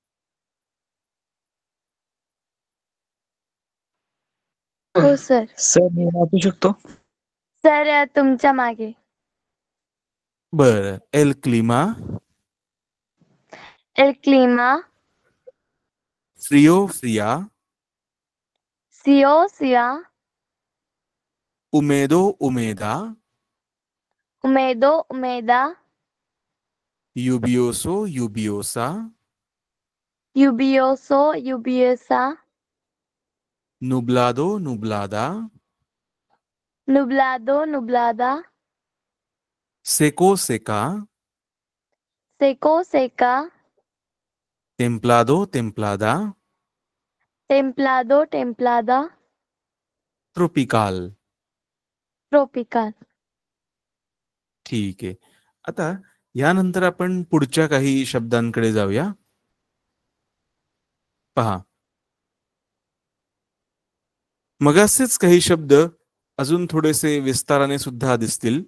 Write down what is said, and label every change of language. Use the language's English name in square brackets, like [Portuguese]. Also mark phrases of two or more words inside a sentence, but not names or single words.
[Marathi] हो सर. सर मी वाचू शकतो? सर तुमच्या मागे. बर. [Spanish] el clima El clima frío, fría, frío, fría, húmedo, húmeda, húmedo, humedad, lluvioso, lluviosa, lluvioso, lluviosa, nublado, nublada, nublado, nublada, seco, seca, seco, seca, templado, templada, templado, templada, tropical. tropical. [Marathi] ठीक आहे. आता यानंतर आपण पुढच्या काही शब्दांकडे जाऊया. पहा, मगाचेच काही शब्द अजून थोडेसे विस्ताराने सुद्धा दिसतील.